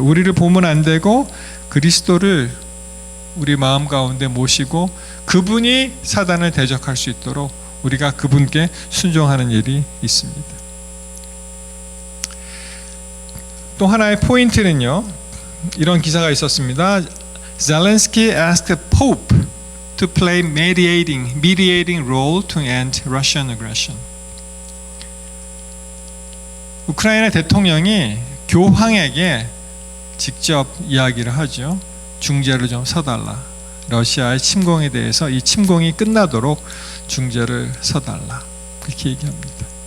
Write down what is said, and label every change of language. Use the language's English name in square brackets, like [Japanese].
[Korean] 우리를 보면 안 되고 그리스도를 우리 마음 가운데 모시고 그분이 사단을 대적할 수 있도록 우리가 그분께 순종하는 일이 있습니다. 또 하나의 포인트는요, 이런 기사가 있었습니다. [English] Zelensky asked the Pope to play mediating role to end Russian aggression. [Korean] 우크라이나 대통령이 교황에게 직접 이야기를 하죠. 중재를 좀 서달라. 러시아의 침공에 대해서 이 침공이 끝나도록 중재를 서달라. 그렇게 얘기합니다.